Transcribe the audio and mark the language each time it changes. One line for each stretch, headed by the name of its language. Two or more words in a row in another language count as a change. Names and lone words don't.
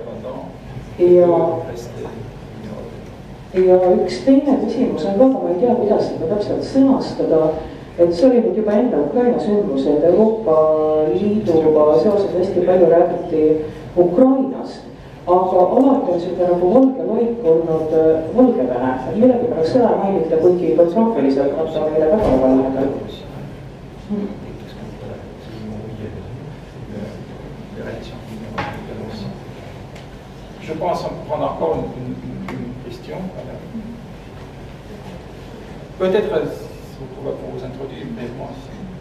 Estonian: Ja üks teine küsimus on ka, ma ei tea, kuidas seda täpselt sõnastada, et see oli nüüd juba enne Ukraina sündmused, Euroopa Liiduga seoses hästi palju räägiti Ukrainas, aga alati on seda nagu valge loik olnud Valgevene, et millegipärast seda mainita, kuigi geograafiliselt nad on meile väga lähedal.
French: Je pense qu'on prend encore une question. Peut-être pour vous introduire, mais moi aussi.